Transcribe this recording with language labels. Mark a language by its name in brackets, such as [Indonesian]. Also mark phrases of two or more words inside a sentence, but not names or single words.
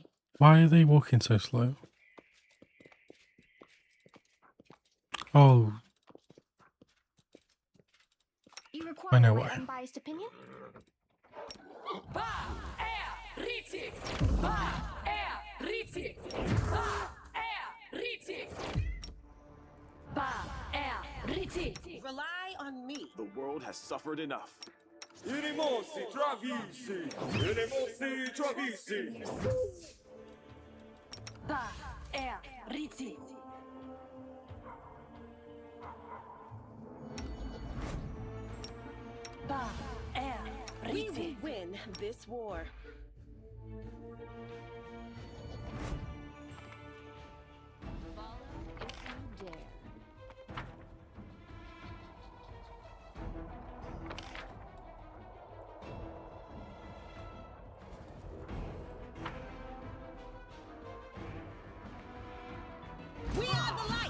[English] Why are they walking so slow? Oh, You I require know my why. unbiased opinion? Ba air riti. Ba air riti. Ba air riti. Ba air riti. Rely on me. The world has suffered enough. Inimosi travisi. Inimosi travisi. Ba air riti. Ba air We will riti. win this war. Follow if you dare. We are the light.